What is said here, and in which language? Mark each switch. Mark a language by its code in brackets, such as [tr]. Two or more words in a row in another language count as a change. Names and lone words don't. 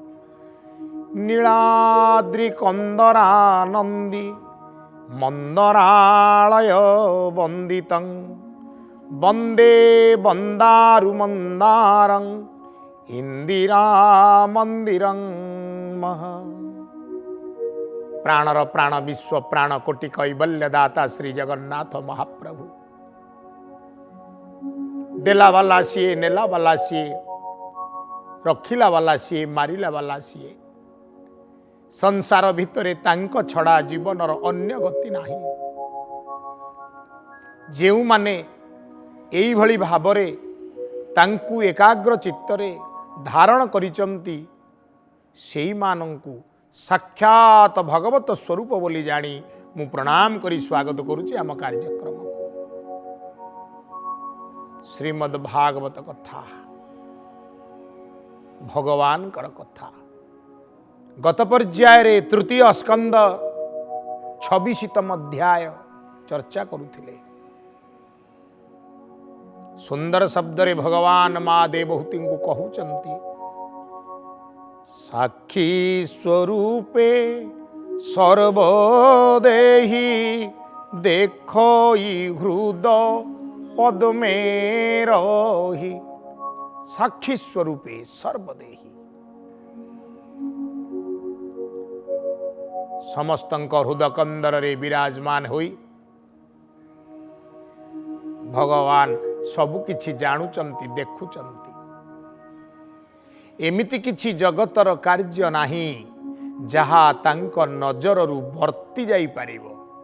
[sa] नीलाद्रिकन्दरानन्दी मन्दरालय वन्दितं वन्दे वन्दारुमन्दारं इंदिरामंदिरं मह। [or] ପ୍ରାଣର ପ୍ରାଣ ବିଶ୍ୱ ପ୍ରାଣ କୋଟି କୈବଲ୍ୟଦାତା ଶ୍ରୀ ଜଗନ୍ନାଥ ମହାପ୍ରଭୁ। ଦେଲା ବାଲା ସିଏ, ନେଲା ବାଲା ସିଏ, ରଖିଲା ବାଲା ସିଏ, ମାରିଲା ବାଲା ସିଏ। ସଂସାର ଭିତରେ ତାଙ୍କ ଛଡ଼ା ଜୀବନର ଅନ୍ୟ ଗତି ନାହିଁ। ଯେଉଁ ମାନେ ଏହି ଭଳି ଭାବରେ ତାଙ୍କୁ ଏକାଗ୍ର ଚିତ୍ତରେ ଧାରଣ କରୁଛନ୍ତି ସେହି ମାନଙ୍କୁ ସାକ୍ଷାତ ଭଗବତ ସ୍ୱରୂପ ବୋଲି ଜାଣି ମୁଁ ପ୍ରଣାମ କରି ସ୍ୱାଗତ କରୁଛି ଆମ କାର୍ଯ୍ୟକ୍ରମ କୁ। ଶ୍ରୀମଦ୍ ଭାଗବତ କଥା, ଭଗବାନ କର କଥା। ଗତ ପର୍ଯ୍ୟାୟ ତୃତୀୟ ସ୍କନ୍ଦ 26ତମ ଅଧ୍ୟାୟ ଚର୍ଚ୍ଚା କରୁଥିଲେ। ସୁନ୍ଦର ଶବ୍ଦ ରେ ଭଗବାନ ମାଆ ଦେବହୂତି କୁ କହୁଛନ୍ତି, ସାକ୍ଷୀ ସ୍ୱରୂପେ ସର୍ବଦେହୀ ଦେଖଇ ହୃଦ ପଦ୍ମେ ରହି। ସାକ୍ଷୀ ସ୍ୱରୂପେ ସର୍ବଦେହୀ, ସମସ୍ତଙ୍କ ହୃଦୟ କନ୍ଦର ରେ ବିରାଜମାନ ହୋଇ ଭଗବାନ ସବୁ କିଛି ଜାଣୁଛନ୍ତି, ଦେଖୁଛନ୍ତି। ଏମିତି କିଛି ଜଗତର କାର୍ଯ୍ୟ ନାହିଁ ଯାହା ତାଙ୍କ ନଜରରୁ ବର୍ତ୍ତି ଯାଇ ପାରିବ।